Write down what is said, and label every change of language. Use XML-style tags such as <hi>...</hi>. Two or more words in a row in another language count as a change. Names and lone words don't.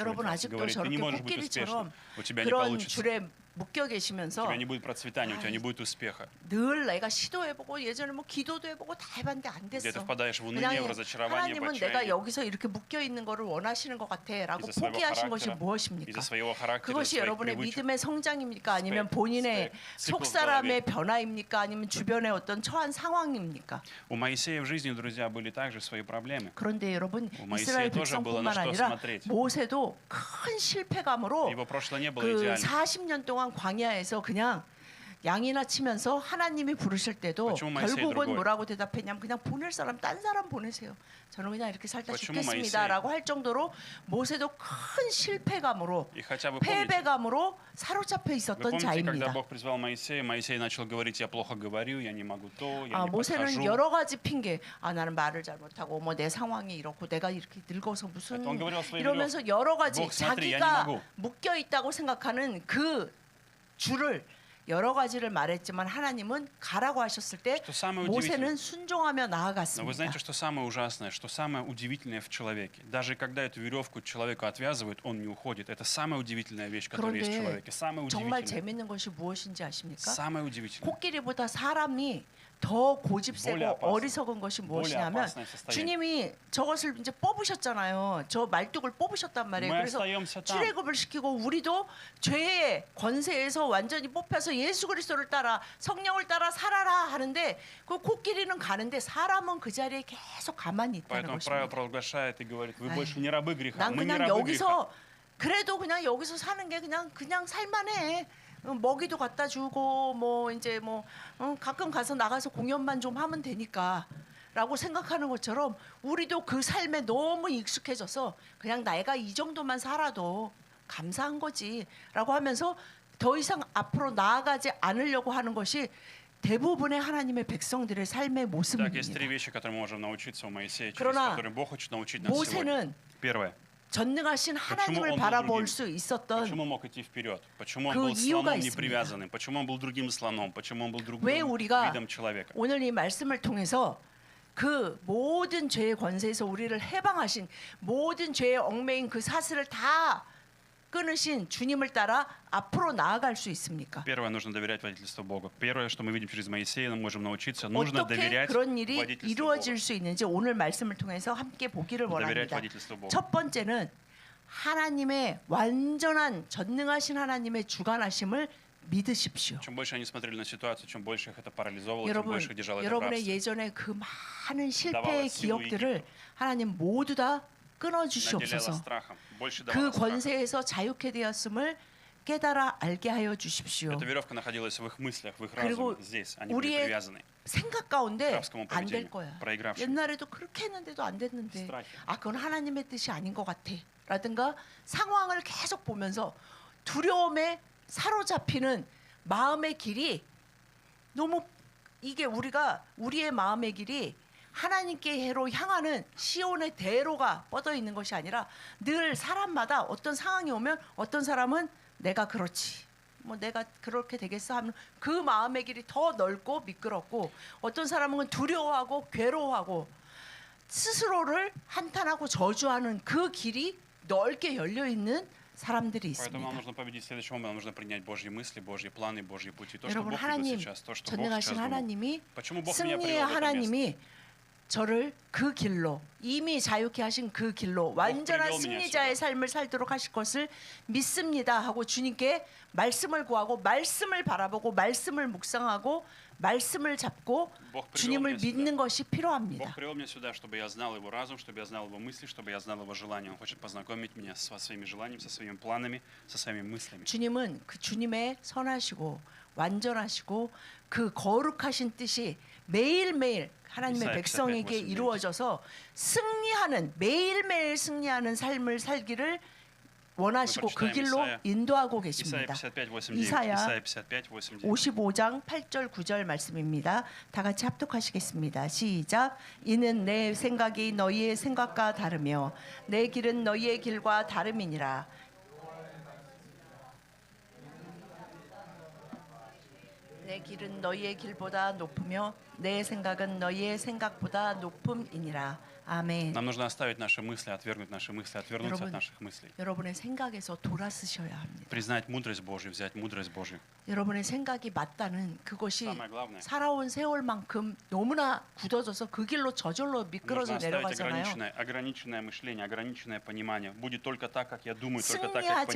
<ko>여러분</ko> <ru>вас,</ru> <ko>아직도</ko> <ru>говорит, ты не</ru> <ko>저렇게</ko> <ru>можешь быть успешным,</ru> <ko>코끼리처럼</ko> <ru>у тебя не</ru> <ko>그런</ko> <ru>получится,</ru> <ko>줄에 묶여</ko> <ru>у</ru> <ko>계시면서</ko> <ru>тебя не будет процветания, у тебя не будет успеха.</ru> <ko>늘 내가 시도해보고 예전에 뭐 기도도 해보고 다 해봤는데 안</ko> <ru>Где ты</ru> <ko>됐어.</ko> <ru>впадаешь в</ru> <ko>그냥</ko> <ru>уныние, в разочарование, в</ru> <ko>하나님은 내가</ko> <ru>отчаяние</ru> <ko>여기서 이렇게 묶여 있는 거를 원하시는 것 같아라고</ko> <ru>из-за своего</ru> <ko>포기하신 것이</ko> <ru>характера,</ru> <ko>무엇입니까?</ko> <ru>из-за своего характера,</ru> <ko>그것이</ko> <ru>своих</ru> <ko>여러분의</ko> <ru>привычек.</ru> <ko>믿음의 성장입니까? 아니면 본인의</ko> <ru>циклов</ru> <ko>속</ko> <ru>в</ru> <ko>사람의</ko> <ru>голове.</ru> <ko>변화입니까? 아니면 주변의 어떤 처한 상황입니까?</ko> <ru>У Моисея в жизни, друзья, были также свои проблемы.</ru> <ko>그런데 여러분</ko> <ru>у Моисея</ru> <ko>이스라엘</ko> <ru>тоже было</ru> <ko>백성뿐만</ko> <ru>на что</ru> <ko>아니라</ko> <ru>смотреть.</ru> <ko>모세도 큰 실패감으로</ko> <ru>Его прошлое не было</ru> <ko>그</ko> <ru>идеальным.</ru> <ko>40년 동안 광야에서 그냥 양이나 치면서 하나님이 부르실 때도</ko> <ru>почему Моисей</ru> <ko>결국은</ko> <ru>другой?</ru> <ko>뭐라고 대답했냐면 그냥 보낼 사람 딴 사람 보내세요. 저는 그냥 이렇게 살다</ko> <ru>почему</ru> <ko>죽겠습니다라고 할 정도로 모세도 큰 실패감으로</ko> <ru>И хотя бы помните,</ru> <ko>패배감으로 사로잡혀</ko> <ru>вы</ru> <ko>있었던</ko> <ru>помните, когда</ru> <ko>자입니다.</ko> <ru>Бог призвал Моисея, Моисей начал говорить, я плохо говорю, я не могу то, я не</ru> <ko>모세는</ko> <ru>подхожу.</ru> <ko>여러 가지 핑계. 나는 말을 잘못하고 뭐 내 상황이 이렇고 내가 이렇게 늙어서 무슨</ko> <ru>Это он говорил своей</ru> <ko>이러면서 여러 가지</ko> <ru>Бог, смотри, я не</ru> <ko>자기가</ko> <ru>могу.</ru> <ko>묶여 있다고 생각하는 그 줄을 여러 가지를 말했지만 하나님은 가라고 하셨을 때</ko> <ru>Что самое</ru> <ko>모세는</ko> <ru>удивительное,</ru> <ko>순종하며</ko> <ru>но вы</ru> <ko>나아갔습니다.</ko> <ru>знаете, что самое ужасное, что самое удивительное в человеке? Даже когда эту веревку человеку отвязывают, он не уходит. Это самая удивительная вещь, которая есть в</ru> <ko>그런데</ko> <ru>человеке. Самое</ru> <ko>정말</ko> <ru>удивительное.</ru> <ko>재밌는 것이 무엇인지 아십니까?</ko> <ru>Самое удивительное.</ru> <ko>코끼리보다 사람이 더 고집세고</ko> <ru>более опасное.</ru> <ko>어리석은 것이 무엇이냐면</ko> <ru>опасное состояние.</ru> <ko>주님이 저것을 이제 뽑으셨잖아요. 저 말뚝을 뽑으셨단 말이에요.</ko> <ru>Мы</ru> <ko>그래서</ko> <ru>остаемся там.</ru> <ko>출애굽을 시키고 우리도 죄의 권세에서 완전히 뽑혀서 예수 그리스도를 따라 성령을 따라 살아라 하는데 그 코끼리는 가는데 사람은 그 자리에 계속 가만히 있다는</ko> <ru>Поэтому правило</ru> <ko>것입니다.</ko> <ru>провозглашает и говорит, вы</ru> <ko>Ай,</ko> <ru>больше не рабы греха,</ru> <ko>난</ko> <ru>мы не</ru> <ko>그냥</ko> <ru>рабы греха.</ru> <ko>여기서 그래도 그냥 여기서 사는 게 그냥 살만해. 먹이도 갖다 주고 뭐 이제 뭐 가끔 가서 나가서 공연만 좀 하면 되니까라고 생각하는 것처럼 우리도 그 삶에 너무 익숙해져서 그냥 내가 이 정도만 살아도 감사한 거지라고 하면서 더 이상 앞으로 나아가지 않으려고 하는 것이 대부분의 하나님의 백성들의 삶의</ko> <ru>Так, есть</ru> <ko>모습입니다.</ko> <ru>три вещи, которые мы можем научиться у Моисея, через</ru> <ko>그러나</ko> <ru>которые Бог хочет научить нас сегодня.</ru> <ko>모세는</ko> <ru>Первое.</ru> <ko>전능하신 하나님을</ko> <ru>он был</ru> <ko>바라볼</ko> <ru>другим?</ru> <ko>수 있었던</ko> <ru>Почему он мог идти вперед? Почему он</ru> <ko>그</ko> <ru>был</ru> <ko>이유가</ko> <ru>слоном</ru> <ko>있습니다.</ko> <ru>непривязанным? Почему он был другим слоном? Почему он был другим</ru> <ko>왜 우리가</ko> <ru>видом человека?</ru> <ko>오늘 이 말씀을 통해서 그 모든 죄의 권세에서 우리를 해방하신 모든 죄의 얽매인 그 사슬을 다 끊으신 주님을 따라 앞으로 나아갈 수 있습니까?</ko> <ru>Первое, нужно доверять водительству Бога. Первое, что мы видим через Моисея, мы можем научиться, нужно</ru> <ko>어떻게</ko> <ru>доверять</ru> <ko>그런 일이</ko> <ru>водительству Бога.</ru> <ko>이루어질 수 있는지 오늘 말씀을 통해서 함께 보기를</ko> <ru>Доверять</ru> <ko>원합니다.</ko> <ru>водительству Бога.</ru> <ko>첫 번째는 하나님의 완전한 전능하신 하나님의 주관하심을 믿으십시오.</ko> <ru>Чем больше они смотрели на ситуацию, чем больше их это парализовало, чем</ru> <ko>여러분,</ko> <ru>больше их держало это в</ru> <ko>여러분의</ko> <ru>рабстве.</ru> <ko>예전에 그 많은 실패의</ko> <ru>давало силу</ru> <ko>기억들을 하나님 모두 다 끊어</ko> <ru>Наделяла</ru> <ko>주시옵소서.</ko> <ru>страхом, больше</ru> <ko>그</ko> <ru>давала страха.</ru> <ko>권세에서 자유케 되었음을 깨달아 알게 하여 주십시오.</ko> <ru>Эта веревка находилась в их мыслях, в их</ru> <ko>그리고</ko> <ru>разуме, здесь. Они были</ru> <ko>우리의</ko> <ru>привязаны.</ru> <ko>생각 가운데</ko> <ru>рабскому</ru> <ko>안 될</ko> <ru>поведению,</ru> <ko>거야.</ko> <ru>проигравшим.</ru> <ko>옛날에도 그렇게 했는데도 안 됐는데</ko> <ru>страхе.</ru> <ko>그건 하나님의 뜻이 아닌 것 같아 라든가 상황을 계속 보면서 두려움에 사로잡히는 마음의 길이 너무 이게 우리의 마음의 길이 하나님께로 향하는 시온의 대로가 뻗어 있는 것이 아니라 늘 사람마다 어떤 상황이 오면 어떤 사람은 내가 그렇지 뭐 내가 그렇게 되겠어 하면 그 마음의 길이 더 넓고 미끄럽고 어떤 사람은 두려워하고 괴로워하고 스스로를 한탄하고 저주하는 그 길이 넓게 열려 있는 사람들이</ko> <ru>Поэтому нам</ru> <ko>있습니다.</ko> <ru>нужно победить следующим образом. Нам нужно принять Божьи мысли, Божьи планы, Божьи пути. То, что</ru> <ko>여러분</ko> <ru>Бог ведет</ru> <ko>하나님</ko> <ru>сейчас, то, что Бог</ru> <ko>전능하신</ko> <ru>сейчас думает.</ru> <ko>하나님이</ko> <ru>Почему Бог меня</ru> <ko>승리의</ko> <ru>привел в это место?</ru> <ko>하나님이 저를 그 길로 이미 자유케 하신 그 길로 완전한</ko> <ru>привел меня</ru> <ko>승리자의</ko> <ru>сюда.</ru> <ko>삶을 살도록 하실 것을 믿습니다 하고 주님께 말씀을 구하고 말씀을 바라보고 말씀을 묵상하고 말씀을 잡고</ko> <ru>Бог привел</ru> <ko>주님을</ko> <ru>меня</ru> <ko>믿는</ko> <ru>сюда.</ru> <ko>것이 필요합니다.</ko> <ru>Бог привел меня сюда, чтобы я знал Его разум, чтобы я знал Его мысли, чтобы я знал Его желания. Он хочет познакомить меня со своими желаниями, со своими планами, со своими мыслями.</ru> <ko>주님은 그 주님의 선하시고 완전하시고 그 거룩하신 뜻이 매일매일 하나님의 이사야 백성에게 58, 이루어져서 승리하는 매일매일 승리하는 삶을 살기를 원하시고 그 길로 인도하고</ko> <ru>Исайя</ru> <ko>계십니다.</ko> <ru>55, 8, 9.</ru> <ko>이사야</ko> <ru>Исайя 55, 8, 9.</ru> <ko>55장 8절 9절 말씀입니다. 다 같이 합독하시겠습니다. 시작. 이는 내 생각이 너희의 생각과 다르며 내 길은 너희의 길과 다름이니라. 내 길은 너희의 길보다 높으며 내 생각은 너희의 생각보다 높음이니라. 아멘.</ko> <ru>Нам нужно оставить наши мысли, отвергнуть наши мысли, отвернуться от наших мыслей.</ru> <ko>여러분의 생각에서 돌아서셔야 합니다.</ko> <ru>Признать мудрость Божью, взять мудрость Божью.</ru> <ko>여러분의 생각이 맞다는 그것이</ko> <ru>Самое главное.</ru> <ko>살아온 세월만큼 너무나 굳어져서 그 길로 저절로 미끄러져</ko> <ru>Нужно оставить</ru> <ko>내려가잖아요.</ko> <ru>ограниченное мышление, ограниченное понимание. Будет только так, как я думаю, только так, как</ru>